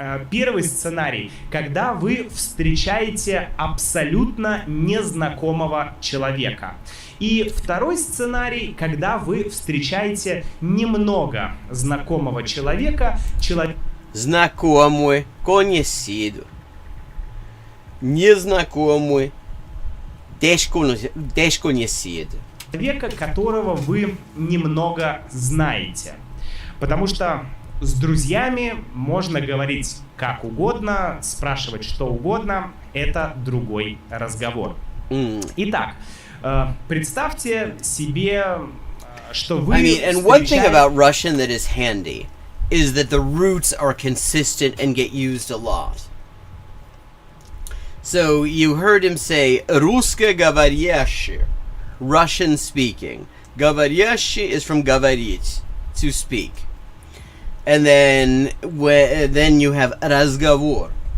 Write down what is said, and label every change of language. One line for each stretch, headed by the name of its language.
Russian: Первый сценарий, когда вы встречаете абсолютно незнакомого человека. И второй сценарий, когда вы встречаете немного знакомого человека. Знакомый, conhecido. Незнакомый, desconhecido. Человека, которого вы немного знаете. Потому что с друзьями можно говорить как угодно, спрашивать что угодно. Это другой разговор. Итак, представьте себе, что вы
English: and one thing about Russian that is handy is that the roots are consistent and get used a lot. So you heard him say русскоговорящий, Russian speaking. Говорящий is from говорить, to speak. And then you have разговор.